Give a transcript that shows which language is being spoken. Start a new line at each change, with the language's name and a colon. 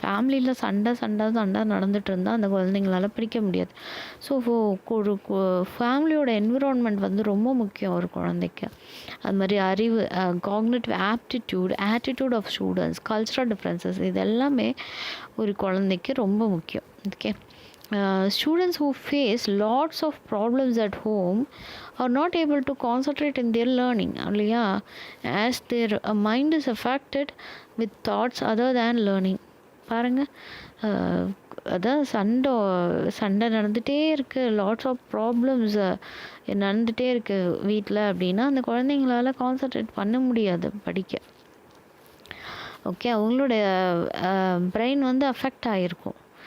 Tamil: ஃபேமிலியில் சண்டை நடந்துகிட்டு இருந்தால் அந்த குழந்தைங்களால படிக்க முடியாது. ஸோ ஒரு ஃபேமிலியோட என்விரான்மெண்ட் வந்து ரொம்ப முக்கியம் ஒரு குழந்தைக்கு. அது மாதிரி அறிவு,
English: cognitive attitude of students,
Tamil: cultural differences, இது எல்லாமே ஒரு குழந்தைக்கு ரொம்ப முக்கியம்.
English: Okay, students who face lots of problems at home are not able to concentrate in their learning இல்லையா? as their mind is affected with thoughts other than learning.
Tamil: பாருங்கள், அதான் சண்டை நடந்துகிட்டே இருக்குது,
English: lots of problems
Tamil: நடந்துகிட்டே இருக்குது வீட்டில் அப்படின்னா அந்த குழந்தைங்களால கான்சன்ட்ரேட் பண்ண முடியாது படிக்க. ஓகே, அவங்களுடைய பிரெயின் வந்து அஃபெக்ட் ஆகிருக்கும்.